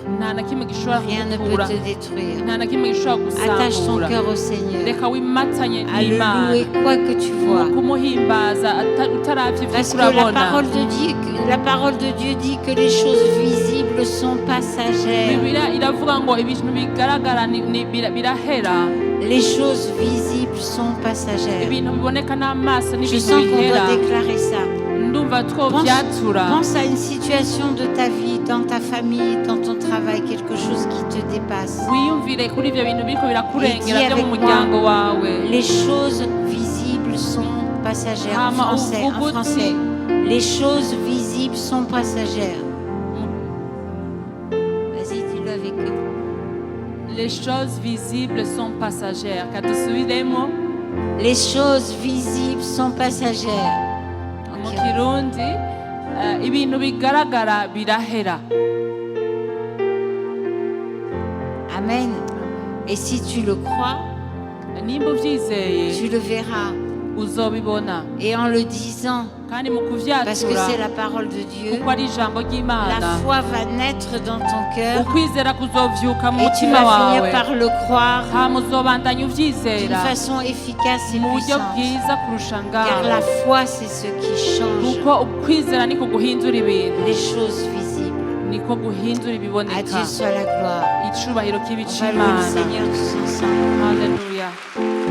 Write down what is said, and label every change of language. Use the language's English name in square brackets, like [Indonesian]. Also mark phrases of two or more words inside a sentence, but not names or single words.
[Rundi] nta na kimwe gishobora [French] rien ne peut [Rundi] kugukura, [French] te détruire. [Rundi] nta na kimwe gishobora [French] Attache ton [Rundi] gusambura. [French] cœur au Seigneur, [Rundi] Reka wimatanye [French] à le [Rundi] n'Imana, [French] louer quoi que tu vois. [Rundi] kumuhimbaza utaravye ivyo [French] Parce que la [Rundi] urabona. [French] parole de Dieu dit que les choses visibles sont passagères. [Rundi] Bibiliya iravuga ngo ibintu bigaragara birahera, [French] Les choses visibles sont passagères. [Rundi] ibintu biboneka n'amaso [French] Je [Rundi] n'ibintu [French] sens qu'on [Rundi] bihera. [French] doit déclarer ça. [Rundi] Ndumva twovyatura. [French] Pense à une situation de ta vie, dans ta famille, dans ton travail, quelque chose qui te dépasse. [Rundi] Wiyumvire kuri ivyo bintu biriko birakurengera [French] Et dis [Rundi] vyo mu [French] avec [Rundi] muryango wawe. [French] Les choses visibles sont passagères. En [Rundi] Hama [French] français, en [Rundi] uvuga [French] français. [Rundi] uti, [French] Les choses visibles sont passagères. Vas-y, dis-le avec eux. les choses visibles sont passagères. [Rundi] Kadusubiremo [French] Les choses visibles sont passagères. [Rundi] mu Kirundi, ibintu bigaragara birahera. Amen. [French] Et si tu le crois, [Rundi] Nimba uvyizeye [French] tu le verras. [Rundi] uzobibona, [French] Et en le disant, [Rundi] kandi mu [French] parce que [Rundi] kuvyatura [French] c'est la parole de Dieu, [Rundi] kuko ari ijambo [French] la [Rundi] ry'Imana, [French] foi va naître dans ton cœur [Rundi] ukwizera kuzovyuka mu [French] et tu [Rundi] mutima [French] vas finir [Rundi] wawe, [French] par le croire [Rundi] hama uzobandanya [French] d'une [Rundi] uvyizera [French] façon efficace et [Rundi] mu buryo [French] puissante. [Rundi] bwiza kurusha [French] Car la [Rundi] ngaho, [French] foi, c'est ce qui change [Rundi] kuko ukwizera niko guhindura ibintu, [French] les choses visibles. [Rundi] niko guhindura [French] À [Rundi] ibiboneka. [French] Dieu soit la gloire. [Rundi] Icubahiro kibi [French] On va louer le [Rundi] c'Imana. [French] Seigneur tous ensemble. [Rundi] Haleluya.